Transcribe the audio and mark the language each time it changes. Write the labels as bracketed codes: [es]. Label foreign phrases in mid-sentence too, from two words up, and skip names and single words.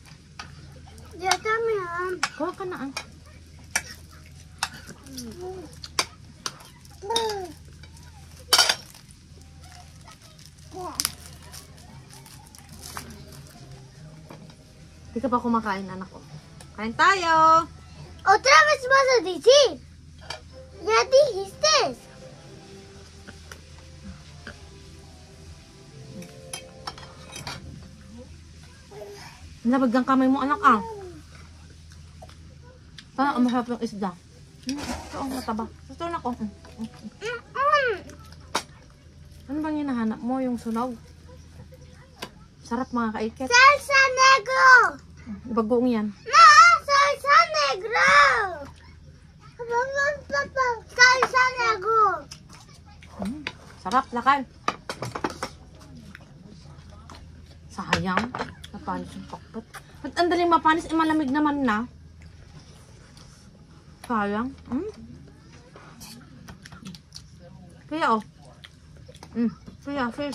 [tl] Kuha ka na Di ka pa kumakain, anak ko. Kain tayo! [es] Otra vez vas a decir. Ya dijiste. [tl] Nabag ang kamay mo, anak, Parang masarap yung isda. Ito ang mataba. Ito na ko. Ano bang hinahanap mo? Yung sunog? Sarap mga kaiket. [es] Salsa negro. [tl] Bagoong yan. [es] No, salsa negro. Salsa negro. [tl] Sarap, lakal. Sayang. Napanis yung pakpat. Ba't ang daling mapanis? Malamig naman na. Sayang. Kaya kaya fish.